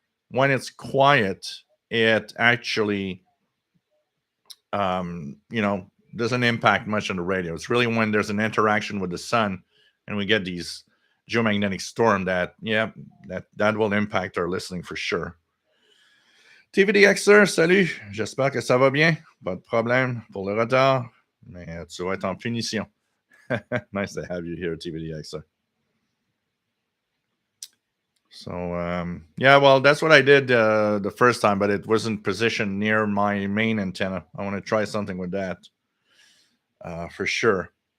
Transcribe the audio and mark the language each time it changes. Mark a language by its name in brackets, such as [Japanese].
[English] when it's quiet, it actually, doesn't impact much on the radio. It's really when there's an interaction with the sun and we get these geomagnetic storm that, yeah, that will impact our listening for sure. [French] TVDXer, salut. J'espère que ça va bien. Pas de problème pour le retard, mais tu vas être en punition. [English] Nice to have you here, TVDXer. So, yeah, well, that's what I did the first time, but it wasn't positioned near my main antenna. I want to try something with that for sure.